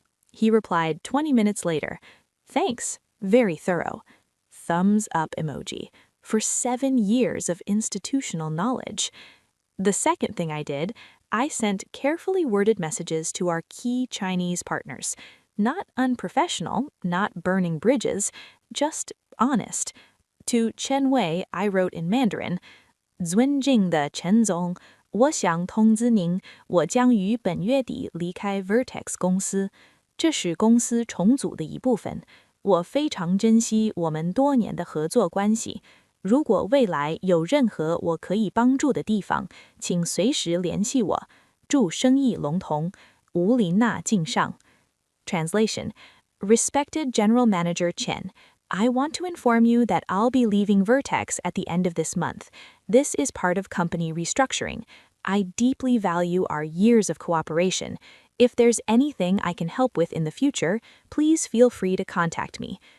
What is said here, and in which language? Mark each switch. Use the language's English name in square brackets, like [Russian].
[English] He replied 20 minutes later, "Thanks, very thorough." Thumbs up emoji, for 7 years of institutional knowledge. The second thing I did, I sent carefully worded messages to our key Chinese partners. Not unprofessional, not burning bridges, just honest. To Chen Wei, I wrote in Mandarin, [Chinese] 尊敬的陈总，我想通知您，我将于本月底离开 Vertex 公司，这是公司重组的一部分。我非常珍惜我们多年的合作关系。如果未来有任何我可以帮助的地方，请随时联系我。祝生意龙腾，吴琳娜敬上。 [English] Translation: Respected General Manager Chen, I want to inform you that I'll be leaving Vertex at the end of this month. This is part of company restructuring. I deeply value our years of cooperation. If there's anything I can help with in the future, please feel free to contact me.